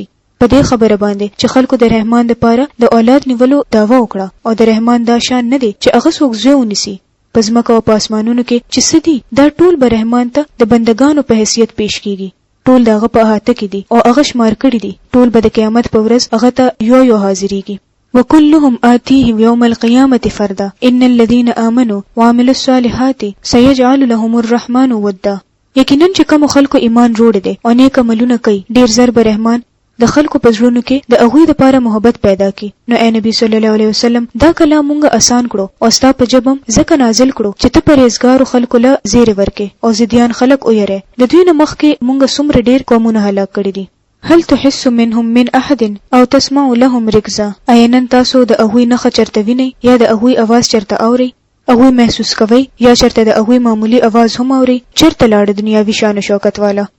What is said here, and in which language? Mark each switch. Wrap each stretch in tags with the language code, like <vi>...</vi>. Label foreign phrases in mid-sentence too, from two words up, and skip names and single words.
<ps>په دې خبره باندې چې خلکو د رحمان دپاره د اولاد نیولو دعوه وکړه او د رحمان دا شان نه دی چې هغه څوک زوی ونیسي. په ځمکه او په اسمانونو کې چې څه دي دا ټول به رحمان ته د بندګانو په حیثیت پیش کیږي. ټول د هغه په احاطه کې دي او هغه شمار کړي دي. ټول به د قیامت په ورځ هغه ته یو یو حاضرېږي.</ps> <ar>وکلهم آتیه یوم القیامة فردا ان الذین آمنوا وعملوا الصالحات سیجعل لهم الرحمن ودا.</ar> <ps>یقینا چې کوم خلکو ایمان روړی دی او نیک عملونه کوي ډیر زر به رحمان د خلکو په زړونو کې د هغوی دپاره محبت پیدا کړي. نو اے نبی</ps> <ar>صلی الله علیه وسلم</ar> <ps>دا کلام مونږ آسان کړو او ستا په ژبه ځکه نازل کړو چې ته پرهیزګارو خلکو له زیری ورکې او ضدیان خلک ویری. د دوی نه مخکې مونږ څومره ډیر قومونه هلاک کړي دي.</ps> <ar>هل تحس منهم من احد او تسمع لهم رکزا.</ar> <ps>آیا نن تاسو د هغوی نښه چرته وینئ یا د هغوی اواز چرته اورئ؟ هغوی محسوس کوئ یا چرته د هغوی معمولی اواز هم اورئ؟ چرته لاړه دنیاوي شان و شوکت والا؟</ps>